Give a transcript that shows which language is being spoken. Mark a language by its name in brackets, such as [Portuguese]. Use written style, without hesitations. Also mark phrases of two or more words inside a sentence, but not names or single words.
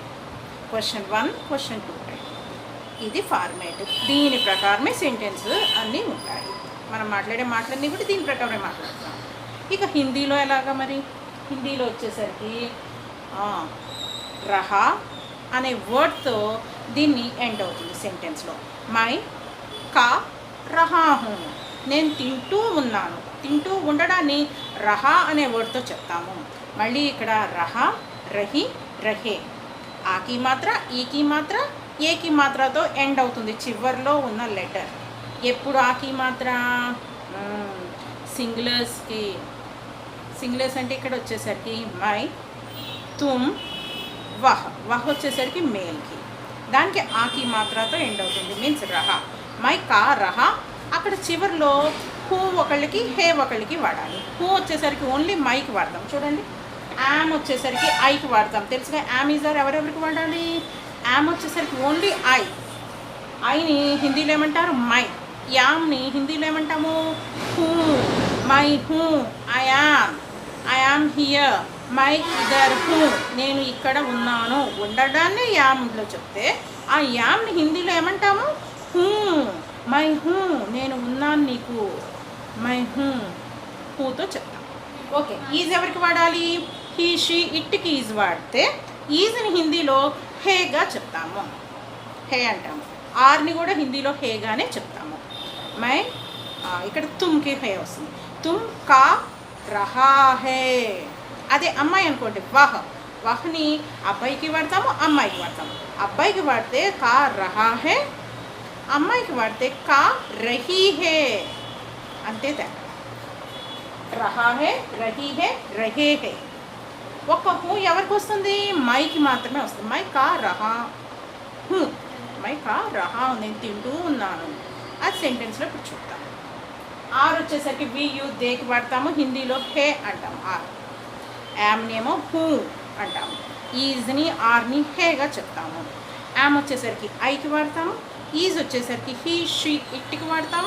[Telugu] క్వశ్చన్ 1, క్వశ్చన్ 2, ఇది ఫార్మేట్. దీని ప్రకారమే సెంటెన్స్ అన్నీ ఉంటాయి. మనం మాట్లాడే మాటలన్నీ కూడా దీని ప్రకారమే మాట్లాడతాం. ఇక హిందీలో ఎలాగా మరి? హిందీలో వచ్చేసరికి రహా అనే వర్డ్తో దీన్ని ఎండ్ అవుతుంది సెంటెన్స్లో. [Hindi] मैं खा रहा हूँ, [Telugu] నేను తింటూ ఉన్నాను. తింటూ ఉండడాన్ని రహా అనే వర్డ్తో చెప్తాము. మళ్ళీ ఇక్కడ [Hindi] रहा, रही, रहे, [Telugu] ఆకి మాత్ర, ఈకి మాత్ర, ఏకి మాత్రతో ఎండ్ అవుతుంది చివర్లో ఉన్న లెటర్. ఎప్పుడు ఆకి మాత్ర? సింగులర్స్కి. సింగులర్స్ అంటే ఇక్కడ వచ్చేసరికి [Hindi] मैं, तुम, वह. [Telugu] వహ్ వచ్చేసరికి మేల్కి, దానికి ఆకి మాత్రతో ఎండ్ అవుతుంది, మీన్స్ రహా. [Hindi] मैं खा रहा, [Telugu] అక్కడ చివరిలో హూ ఒకళ్ళకి, హే ఒకళ్ళకి వాడాలి. హూ వచ్చేసరికి ఓన్లీ మైకి వాడతాం. చూడండి, యామ్ వచ్చేసరికి ఐకి వాడతాం. తెలుసుగా [English] am is are [Telugu] ఎవరెవరికి వాడాలి? యామ్ వచ్చేసరికి ఓన్లీ ఐని హిందీలో ఏమంటారు? మై. యామ్ని హిందీలో ఏమంటాము? [Hindi] हूँ. मैं हूँ, [English] I am here, [Hindi] मैं इधर हूँ, [Telugu] నేను ఇక్కడ ఉన్నాను. ఉండడాన్ని యామ్లో చెప్తే ఆ యామ్ని హిందీలో ఏమంటాము? [Hindi] हूँ. मैं हूँ, [Telugu] నేను ఉన్నాను నీకు, [Hindi] मैं हूँ, [Telugu] హూతో చెప్తాం. ఓకే, ఈజ్ ఎవరికి వాడాలి? [English] he, she, [Telugu] ఇట్కి ఈజ్ వాడితే ఈజ్ని హిందీలో హేగా చెప్తాము, హే అంటాము. ఆర్ని కూడా హిందీలో హేగానే చెప్తాము. మై, ఇక్కడ తుమ్కి హే వస్తుంది. [Hindi] तुम खा रहा है. [Telugu] అదే అమ్మాయి అనుకోండి, వహ్. వహ్ని అబ్బాయికి వాడతాము, అమ్మాయికి వాడతాము. అబ్బాయికి వాడితే [Hindi] खा रहा है, [Telugu] అమ్మాయికి వాడితే [Hindi] खा रही है. [Telugu] అంతే తేడా. [Hindi] रहा है, रही है, रहे है. [Telugu] ఒక్క హూ ఎవరికి వస్తుంది? మైకి మాత్రమే వస్తుంది. [Hindi] मैं खा रहा हूँ, मैं खा रहा, [Telugu] నేను తింటూ ఉన్నాను. అది సెంటెన్స్లో ఇప్పుడు చూద్దాం. ఆర్ వచ్చేసరికి [English] we, you, [Telugu] దేకి వాడతాము, హిందీలో హే అంటాము. ఆర్. యామ్నేమో హూ అంటాము. ఈజ్ని, ఆర్ని హేగా చెప్తాము. యామ్ వచ్చేసరికి ఐకి వాడతాము. ఈజ్ వచ్చేసరికి [English] he, she, [Telugu] ఇట్కి వాడతాము.